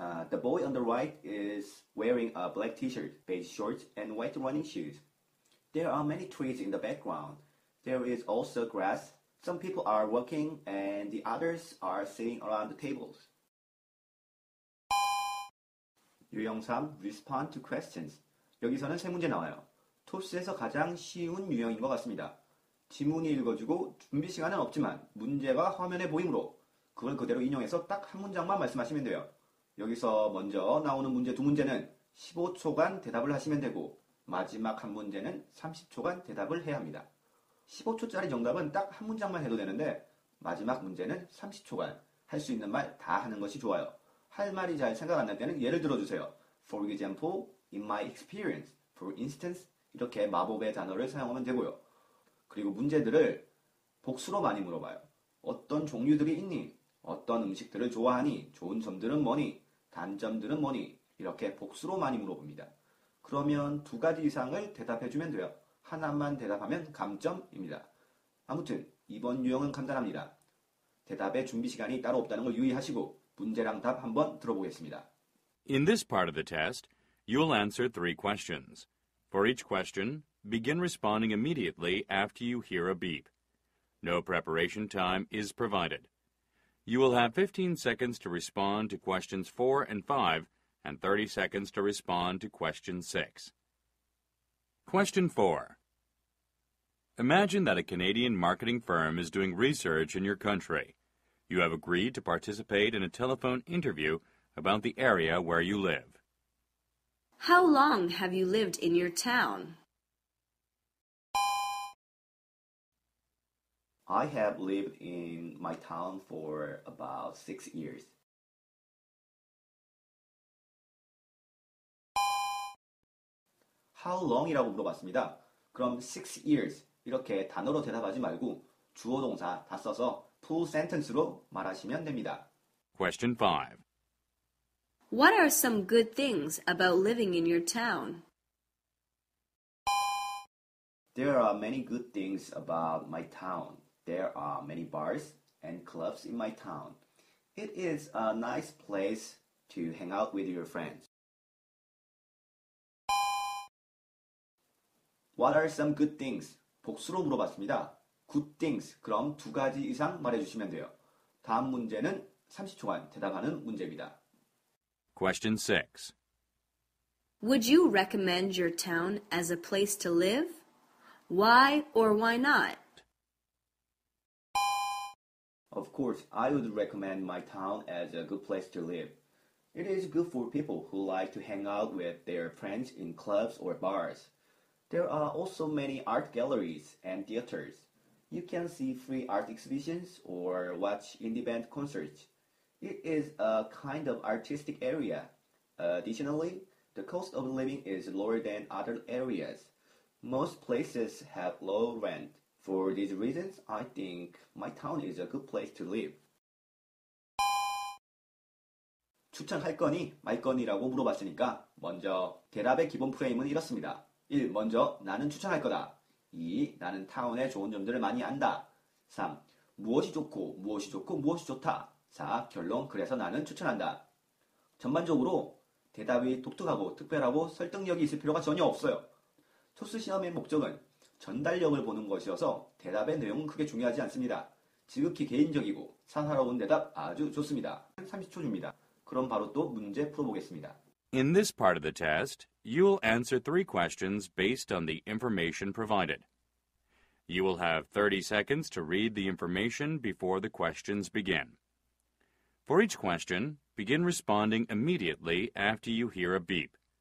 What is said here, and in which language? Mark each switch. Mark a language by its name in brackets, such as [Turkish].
[English] The boy on the right is wearing a black t-shirt, beige shorts, and white running shoes. There are many trees in the background. There is also grass. Some people are walking and the others are sitting around the tables. [Korean] 유형 [English] 3. Respond to questions. [Korean] 여기서는 세 문제 나와요. 토스에서 가장 쉬운 유형인 것 같습니다. 지문이 읽어주고 준비 시간은 없지만 문제가 화면에 보이므로 그걸 그대로 인용해서 딱 한 문장만 말씀하시면 돼요. 여기서 먼저 나오는 문제 2문제는 15초간 대답을 하시면 되고 마지막 한 문제는 30초간 대답을 해야 합니다. 15초짜리 정답은 딱 한 문장만 해도 되는데 마지막 문제는 30초간 할 수 있는 말 다 하는 것이 좋아요. 할 말이 잘 생각 안 날 때는 예를 들어주세요. [English] For example, in my experience, for instance [Korean] 이렇게 마법의 단어를 사용하면 되고요. 그리고 문제들을 복수로 많이 물어봐요. 어떤 종류들이 있니? 어떤 음식들을 좋아하니? 좋은 점들은 뭐니? 단점들은 뭐니? 이렇게 복수로 많이 물어봅니다. 그러면 2가지 이상을 대답해주면 돼요. 하나만 대답하면 감점입니다. 아무튼 이번 유형은 간단합니다. 대답의 준비 시간이 따로 없다는 걸 유의하시고 문제랑 답 한번 들어보겠습니다. [English] In this part of the test, you will answer 3 questions. For each question, begin responding immediately after you hear a beep. No preparation time is provided. You will have 15 seconds to respond to questions 4 and 5 and 30 seconds to respond to question 6. Question 4. Imagine that a Canadian marketing firm is doing research in your country. You have agreed to participate in a telephone interview about the area where you live. How long have you lived in your town? I have lived in my town for about 6 years. How long [Korean] 이라고 물어봤습니다. 그럼 6 years 이렇게 단어로 대답하지 말고 주어 동사 다 써서 full sentence로 말하시면 됩니다. [English] Question 5. What are some good things about living in your town? There are many good things about my town. There are many bars and clubs in my town. It is a nice place to hang out with your friends. What are some good things? [Korean] 복수로 물어봤습니다. [English] Good things. [Korean] 그럼 2가지 이상 말해주시면 돼요. 다음 문제는 30초간 대답하는 문제입니다. [English] Question 6. Would you recommend your town as a place to live? Why or why not? Of course, I would recommend my town as a good place to live. It is good for people who like to hang out with their friends in clubs or bars. There are also many art galleries and theaters. You can see free art exhibitions or watch indie band concerts. It is a kind of artistic area. Additionally, the cost of living is lower than other areas. Most places have low rent. For these reasons, I think my town is a good place to live. [Korean] 추천할 거니 말 거니라고 물어봤으니까 먼저 대답의 기본 프레임은 이렇습니다. 1. 먼저 나는 추천할 거다. 2. 나는 타운의 좋은 점들을 많이 안다. 3. 무엇이 좋고 무엇이 좋다. 4. 결론 그래서 나는 추천한다. 전반적으로 대답이 독특하고 특별하고 설득력이 있을 필요가 전혀 없어요. 토스 시험의 목적은 전달력을 보는 것이어서 대답의 내용은 크게 중요하지 않습니다. 지극히 개인적이고 사사로운 대답 아주 좋습니다. 30초 줍니다. 그럼 바로 또 문제 풀어보겠습니다. [English] In this part of the test, you will answer 3 questions based on the information provided. You will have 30 seconds to read the information before the questions begin. For each question, begin responding immediately after you hear a beep.